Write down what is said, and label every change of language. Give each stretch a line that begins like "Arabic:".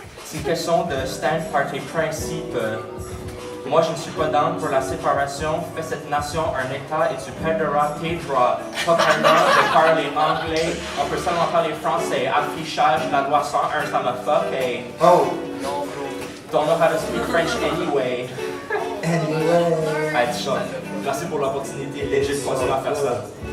French: c'est une question de stand par tes principes. Moi, je ne suis pas down pour la séparation. Fais cette nation un état et tu perdras tes droits. Pas vraiment de parler anglais. On peut seulement parler français. Affichage, la loi 101, ça me fuck. Hey. Oh,
English: Don't know how to speak French anyway. anyway.
French: Hey, Sean, merci pour l'opportunité. Legit, continue à faire ça.